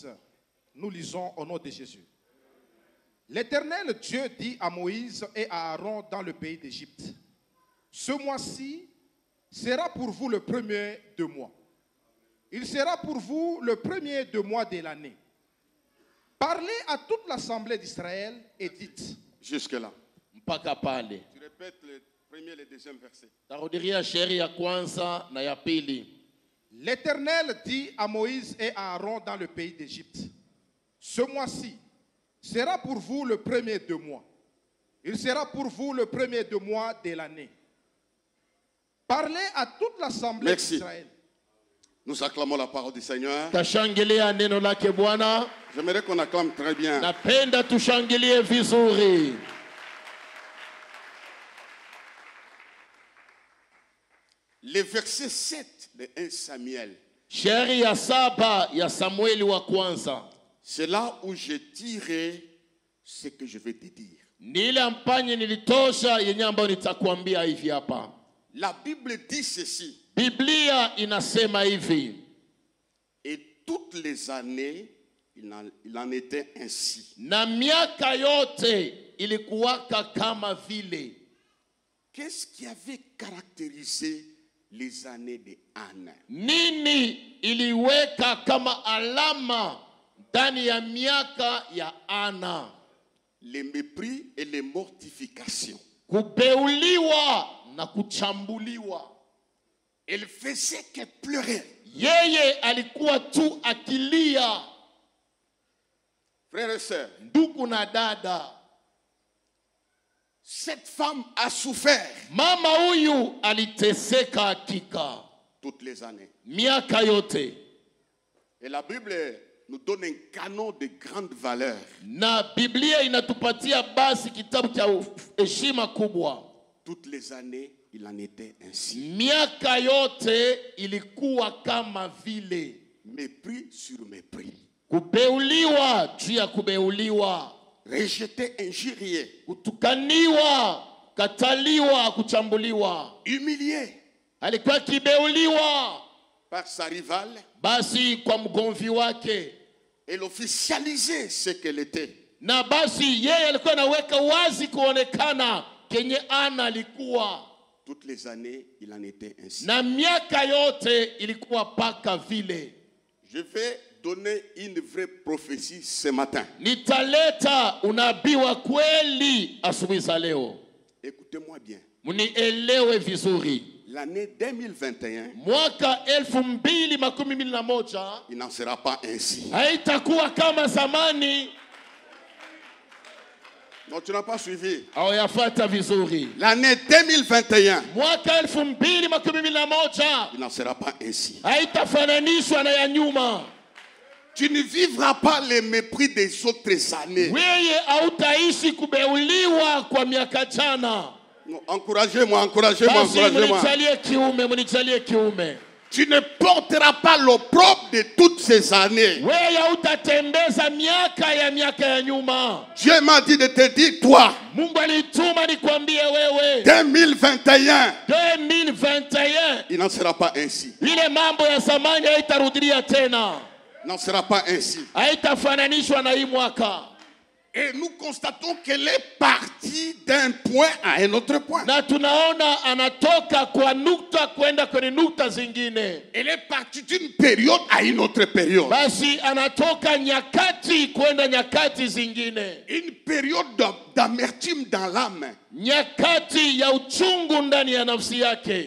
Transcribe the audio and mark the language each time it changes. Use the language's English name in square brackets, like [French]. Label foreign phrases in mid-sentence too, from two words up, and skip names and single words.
[French] Nous lisons au nom de Jésus. L'Éternel Dieu dit à Moïse et à Aaron dans le pays d'Égypte, ce mois-ci sera pour vous le premier de mois. Il sera pour vous le premier de mois de l'année. Parlez à toute l'assemblée d'Israël et dites. Jusque-là. [Swahili] Mpaka pale. [French] Tu répètes le premier et le deuxième verset. [Swahili] Tarudiria shairi ya kwanza na ya pili. [French] L'Éternel dit à Moïse et à Aaron dans le pays d'Égypte, ce mois-ci sera pour vous le premier de mois. Il sera pour vous le premier de mois de l'année. Parlez à toute l'assemblée d'Israël. Nous acclamons la parole du Seigneur. [Swahili] Tashangilia neno lake Bwana. [French] J'aimerais qu'on acclame très bien. [Swahili] Napenda tushangilie vizuri. [French] Le verset 7 de 1 Samuel. [Swahili] Shairi ya 7 ya Samueli wa kwanza. [French] C'est là où je dirai ce que je vais te dire. [Swahili] Ni ile mpanye nilitosha yenye ambayo nitakwambia hivi hapa. [French] La Bible dit ceci. [Swahili] Biblia inasema hivi. [French] Et toutes les années, il en était ainsi. [Swahili] Na miaka yote ilikuwaka kama vile. [French] Qu'est-ce qui avait caractérisé les années de Anne? [Swahili] Nini iliweka kama alama ndani ya miaka ya Ana? [French] Les mépris et les mortifications. [Swahili] Kubeuliwa na kuchambuliwa. [French] Elle faisait qu'elle pleurait. [Swahili] Yeye alikuwa tu akilia. [French] Frères et sœurs, [Swahili] ndugu na dada, [French] cette femme a souffert. [Swahili] Mama huyu aliteseka hakika. [French] Toutes les années. [Swahili] Miaka yote. [French] Et la Bible nous donne un canon de grande valeur. [Swahili] Na Biblia inatupatia basi kitabu cha heshima kubwa. [French] Toutes les années, il en était ainsi. [Swahili] Miaka yote ilikuwa kama vile. [French] Mépris sur mépris. [Swahili] Kubeuliwa juu ya kubeuliwa. [French] Rejeté, injurié. [Swahili] Kutukaniwa, kataliwa, kuchambuliwa, [French] humilié [Swahili] alikuwa kibeuliwa [French] par sa rivale. [Swahili] basi kwa mgomvi wake, [French] Elle officialisait ce qu'elle était. [Swahili] na basi yeye alikuwa anaweka wazi kuonekana kenye Ana alikuwa, [French] Toutes les années, il en était ainsi. [Swahili] na miaka yote ilikuwa paka vile. [French] Je vais donner une vraie prophétie ce matin. [Swahili] Nitaleta unabii wa kweli asubuhi za leo. [French] Écoutez-moi bien. [Swahili] Munielewe vizuri. [French] L'année 2021, [Swahili] Mwaka 2021 [French] il n'en sera pas ainsi. [Swahili] haitakuwa kama zamani. [French] Non, tu n'as pas suivi. [Swahili] Hawayafata vizuri. [French] L'année 2021, [Swahili] Mwaka 2021 [French] il n'en sera pas ainsi. [Swahili] haitafananishwa na ya nyuma. [French] Tu ne vivras pas les mépris des autres années. [Swahili] Wewe hautaishi kubeuliwa kwa miaka jana. [French] Non, encouragez-moi, encouragez-moi, [Swahili] Basi [French] encouragez-moi. [Swahili] munijalie kiume. [French] Tu ne porteras pas l'opprobre de toutes ces années. [Swahili] Wewe hautatembeza miaka ya nyuma. [French] Dieu m'a dit de te dire, toi, [Swahili] Mungu alituma nikwambie wewe, [French] 2021, [Swahili] 2021 [French] il n'en sera pas ainsi. [Swahili] ile mambo ya zamani haitarudia tena. [French] Il n'en sera pas ainsi. [Swahili] Haitafananishwa na hii mwaka. [French] Et nous constatons qu'elle est partie d'un point à un autre point. [Swahili] Na tunaona anatoka kwa nukta kwenda kwenye nukta zingine. [French] Elle est partie d'une période à une autre période. [Swahili] Basi anatoka nyakati kwenda nyakati zingine. [French] Une période d'amertume dans l'âme. [Swahili] Nyakati ya uchungu ndani ya nafsi yake.